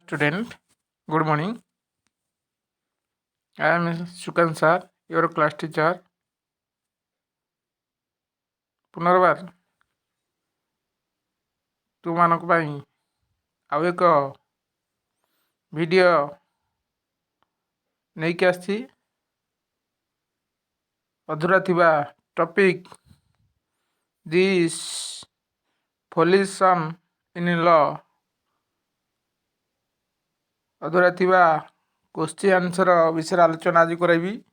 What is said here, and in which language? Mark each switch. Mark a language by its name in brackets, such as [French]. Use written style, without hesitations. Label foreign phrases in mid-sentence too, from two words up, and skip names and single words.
[English] Student, good morning. I am Sukan sir, your class teacher. [Odia] ପୁନର୍ବାର ତୁମମାନଙ୍କ ପାଇଁ ଆଉ ଏକ ଭିଡ଼ିଓ ନେଇକି ଆସିଛି। ଅଧୁରା ଥିବା ଟପିକ୍ [English] this pollution in law, [Odia] ଅଧୁରା ଥିବା [English] question answer [Odia] ବିଷୟରେ ଆଲୋଚନା ଆଜି କରାଇବି।